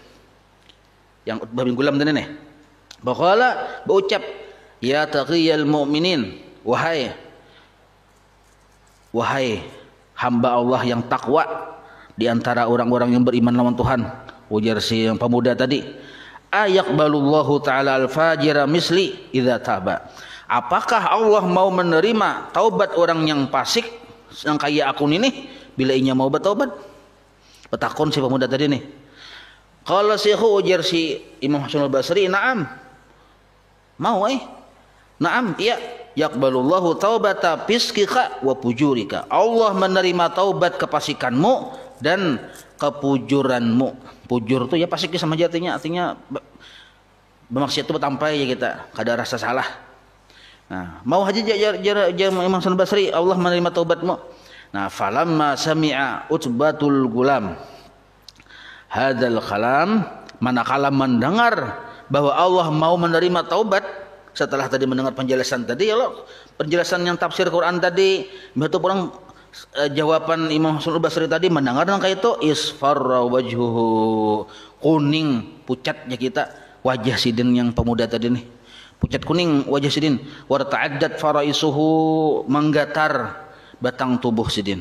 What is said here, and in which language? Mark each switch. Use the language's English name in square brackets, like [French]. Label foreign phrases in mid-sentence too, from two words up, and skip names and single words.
[Banjar] Yang Utbah bin Gulam tadi nih. Baqala berucap, [Arabic] يا تقي المؤمنين, [Banjar] wahai hamba Allah yang takwa di antara orang-orang yang beriman lawan Tuhan. Ujar si yang pemuda tadi, [Arabic] أيقبل الله تعالى الفاجر مثلي إذا تاب. [Banjar] Apakah Allah mau menerima taubat orang yang fasik yang kayak aku ini bila inya mau bertaubat? Petakon si pemuda tadi nih. [Arabic] قال الشيخ, [Banjar] ujar si Imam Hasan al-Basri, na'am. Mau na'am, iya. [Arabic] يقبل الله توبة فسقك وفجورك. [Banjar] Allah menerima taubat kefasikanmu dan kepujuranmu. Pujur itu ya fasik sama jatinya, artinya bermaksiat itu bertampai ya kita, kada rasa salah. Nah, mau haji Imam Hasan Basri, Allah menerima taubatmu. Nah, [Arabic] فلما سمع عتبة الغلام هذا الكلام, [Banjar] manakala mendengar bahwa Allah mau menerima taubat setelah tadi mendengar penjelasan tadi, ya loh, penjelasan yang tafsir Quran tadi, itu orang jawaban Imam Hasan Basri tadi, mendengar kayak itu, [Arabic] اصفر وجهه, [Banjar] kuning pucatnya kita wajah sidin yang pemuda tadi nih, pucat kuning wajah sidin, [Arabic] وارتعدت فرائصه, [Banjar] menggatar batang tubuh sidin.